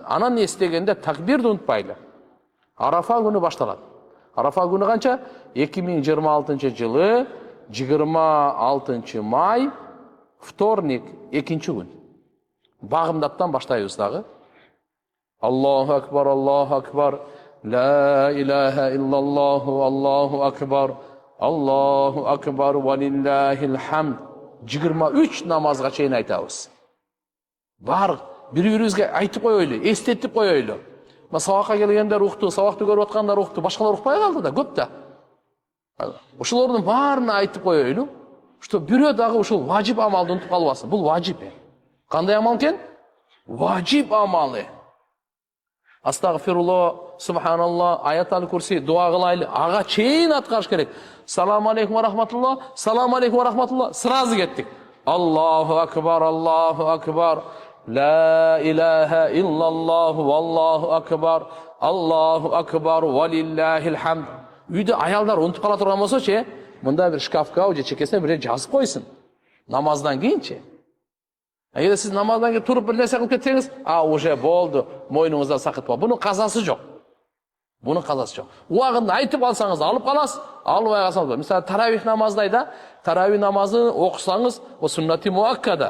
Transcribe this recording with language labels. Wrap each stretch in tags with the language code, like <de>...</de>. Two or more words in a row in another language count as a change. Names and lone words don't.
<ky>Анан эстегенде такбирди унутпайлы. Арафа күнү башталат. Арафа күнү канча? 2026 жылы 26 май вторник, экинчи күн. Багымдаттан баштайбыз дагы.</ky> <ar>الله أكبر، الله أكبر. لا إله إلا الله، الله أكبر. الله أكبر ولله الحمد.</ar> <ky>23 namazga çeyin aytабыз. Бар, бири-бирибизге айтып коелу, эстетип коелу. Сабакка келгендер укту, сабакты көрүп аткандар укту, башкалар укпай калды да, көп да. Ошолордун баарына айтып коелу, что бирөө дагы ушул важип амалды унутуп калбасын. Бул важип. Кандай амал экен? Важип амалы.</ky> <ar>أستغفر الله، سبحان الله، آية الكرسي,</ar> <ky>дуа кылайлы. Ага чейин аткарыш керек.</ky> <ar>السلام عليكم ورحمة الله، السلام عليكم ورحمة الله.</ar> <ky>Сразу кеттик.</ky> <ar>الله أكبر، الله أكبر. لا إله إلا الله، الله أكبر. الله أكبر ولله الحمد.</ar> <ky>Үйдө аялдар унутуп кала турган болсочу, мында бир шкафка же чекесине бир жазып койсун. Намаздан кийинчи. Эгер сиз намаздан кийин туруп бир нерсе кылып кетсеңиз, уже болду, мойнуңузда сакыт бар. Бунун казасы жок. Бунун казасы жок. Убагында айтып алсаңыз алып каласыз, албай калсаңыз. Мисалы таравих намаздай да, таравих намазын окусаңыз, о</ky> <ar>سنة مؤكدة.</ar>